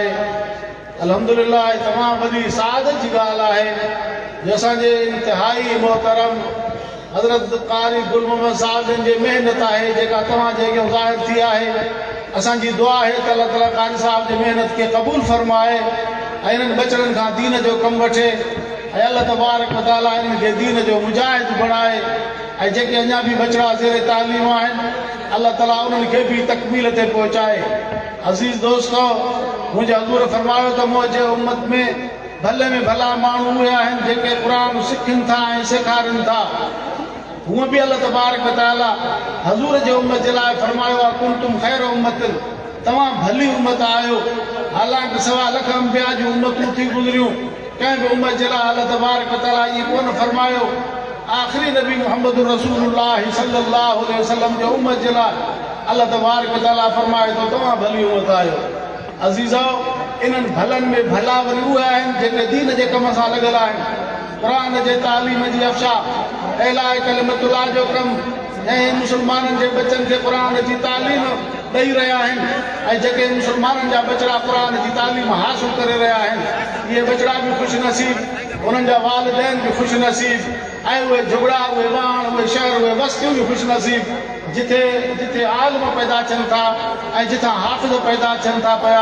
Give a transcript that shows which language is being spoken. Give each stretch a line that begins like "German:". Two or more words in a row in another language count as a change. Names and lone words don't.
Sindhi: अल्हम्दुलिल्लाह तमाम वॾी सादत जी ॻाल्हि आहे जो असांजे इंतिहाई मोहतरम हज़रत क़ारी गुल मोहम्मद साहब जिन जी महिनत आहे जेका तव्हां जे अॻियां ज़ाहिर थी आहे। असांजी दुआ आहे त अल्लाह ताला क़ारी साहब जी महिनत खे क़बूल फरमाए ऐं इन्हनि बचड़नि खां दीन जो कमु वठे ऐं
Arabic: الله تبارك وتعالى
Sindhi: इन्हनि खे दीन जो मुजाहिद बणाए ऐं जेके अञा बि बचड़ा ज़ेर तालीम आहिनि अल्लाह ताला उन्हनि खे बि तकमील ते पहुचाए। अज़ीज़ दोस्तो, मुंहिंजे हज़ूर फरमायो त मुंहिंजे उम्मत में भले में भला माण्हू उहे आहिनि जेके क़ुरान सिखनि था ऐं सेखारनि था। हूअं बि
Arabic: الله تبارك وتعالى
Sindhi: हज़ूर जे उम्मत जे लाइ फरमायो आहे
Arabic: كنتم خير أمة,
Sindhi: तव्हां भली उम्मत आहियो। हालांकि सवा लख अंबिया जूं उम्मतूं थी गुज़रियूं, कंहिं बि उम्मत जे लाइ
Arabic: الله تبارك وتعالى
Sindhi: इहो कोन फरमायो। आख़िरी नबी मुहम्मद रसूलुल्लाह
Arabic: صلى الله عليه وسلم
Sindhi: जे उम्मत जे लाइ
Arabic: الله تبارك وتعالى
Sindhi: फरमाए थो तव्हां भली उम्मत आहियो। अज़ीज़ो, इन्हनि भलनि में भला वरी उहे आहिनि जेके दीन जे कम सां लॻल आहिनि, क़ुरान जे तालीम जी अफ़शा इलाह कलिमतुल्लाह जो कमु ऐं मुस्लमाननि जे बचनि खे क़ुरान जी तालीम ॾेई रहिया आहिनि ऐं जेके मुस्लमाननि जा बचड़ा क़ुरान जी तालीम हासिल करे रहिया आहिनि इहे बचड़ा बि ख़ुशि नसीब, उन्हनि जा वालिदैन बि ख़ुशि नसीब ऐं उहे झुगड़ा उहे वाण उहे शहर उहे बस्तियूं बि ख़ुशि नसीब जिथे जिथे आलिम पैदा थियनि था ऐं जिथां हाफ़िज़ पैदा थियनि था पिया।